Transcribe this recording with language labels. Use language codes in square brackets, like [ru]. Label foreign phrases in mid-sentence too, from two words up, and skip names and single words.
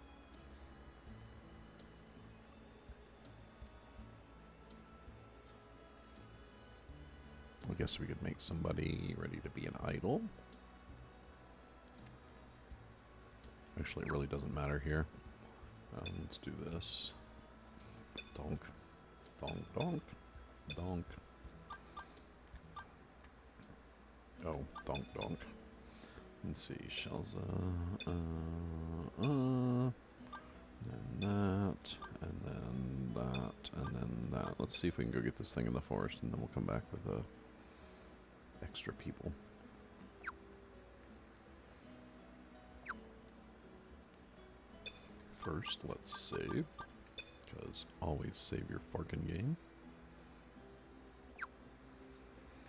[en] I guess we could make somebody ready to be an idol. Actually, it really doesn't matter here. Let's do this. Donk. Donk, donk. Donk. Oh, donk, donk. Let's see. Shelza. Then that. And then that. And then that. Let's see if we can go get this thing in the forest, and then we'll come back with extra people. First, let's save, because always save your fucking game.